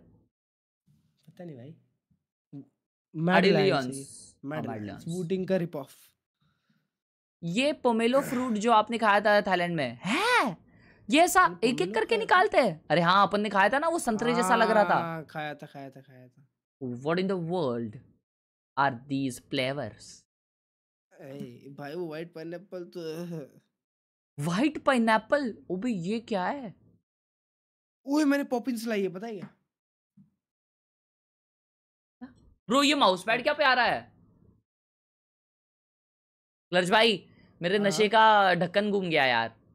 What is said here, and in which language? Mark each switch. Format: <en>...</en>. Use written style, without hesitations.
<hi>पता नहीं भाई। मैडलियंस वूटिंग का रिप ऑफ। ये पोमेलो फ्रूट जो आपने खाया था थाईलैंड में है, ये ऐसा एक एक करके निकालते हैं। अरे हाँ, अपन ने खाया था ना, वो संतरे जैसा लग रहा था। खाया था।</hi> <en>What in the world are these flavors?</en> <hi>भाई वो व्हाइट पाइनएप्पल तो व्हाइट पाइनएप्पल, ओ भाई ये क्या है? ओए मैंने पॉपिंस लाई है, पता है क्या? ब्रो ये माउस पैड क्या प्यारा है। क्लर्च भाई मेरे नशे का ढक्कन घूम गया यार।</hi>